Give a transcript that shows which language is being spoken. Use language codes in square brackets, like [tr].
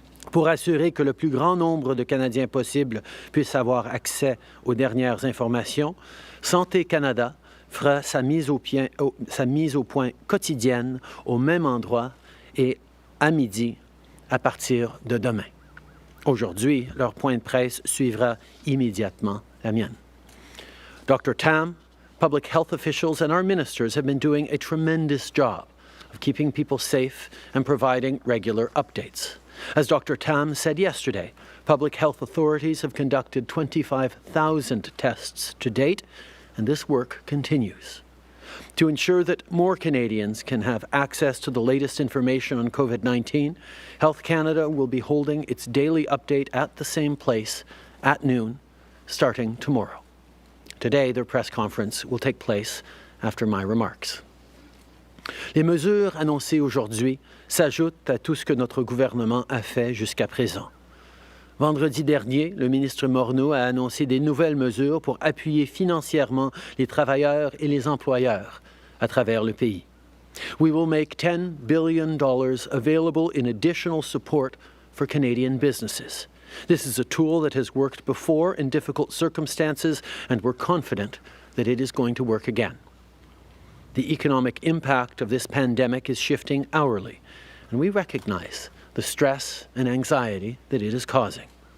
[fr] Pour assurer que le plus grand nombre de Canadiens possible puissent avoir accès aux dernières informations, Santé Canada fera sa mise au point quotidienne au même endroit et à midi à partir de demain. Aujourd'hui, leur point de presse suivra immédiatement la mienne. [en] Dr. Tam, public health officials, and our ministers have been doing a tremendous job of keeping people safe and providing regular updates. As Dr. Tam said yesterday, public health authorities have conducted 25,000 tests to date, and this work continues. To ensure that more Canadians can have access to the latest information on COVID-19, Health Canada will be holding its daily update at the same place at noon, starting tomorrow. Today, their press conference will take place after my remarks. [fr] Les mesures annoncées aujourd'hui s'ajoutent à tout ce que notre gouvernement a fait jusqu'à présent. Vendredi dernier, le ministre Morneau a annoncé des nouvelles mesures pour appuyer financièrement les travailleurs et les employeurs à travers le pays. [en] We will make $10 billion available in additional support for Canadian businesses. This is a tool that has worked before in difficult circumstances, and we're confident that it is going to work again. The economic impact of this pandemic is shifting hourly, and we recognize the stress and anxiety that it is causing.